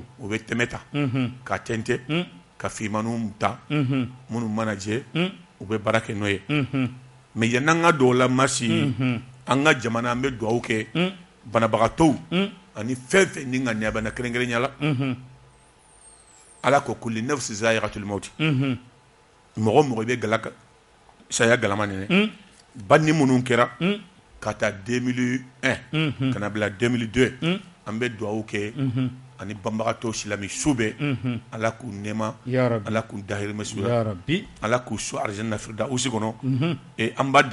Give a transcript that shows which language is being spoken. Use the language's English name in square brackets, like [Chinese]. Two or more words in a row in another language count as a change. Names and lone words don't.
[Bambara] o bɛ tɛmɛ ta ka tɛntɛn ka fimaninw ta minnu mana jɛ u bɛ baara kɛ n'o ye mais yan'an ka don o la masi an ka jamana an bɛ dugawu kɛ banabagatɔw ani fɛn fɛn ni ŋaniya bana kɛrɛnkɛrɛnya la ala ko [Arabic] كل نفس ذائقة الموت [Bambara] mɔgɔ mɔgɔ i bɛ saya galama nɛnɛ banni minnu kɛra ka taa 2001 ka na bila 2002 an bɛ dugawu kɛ ani banbagatɔw silami su bɛɛ ala k'u nɛɛma ala k'u dahirimɛ su la ala k'u so arzɛna firidausi kɔnɔ an b'a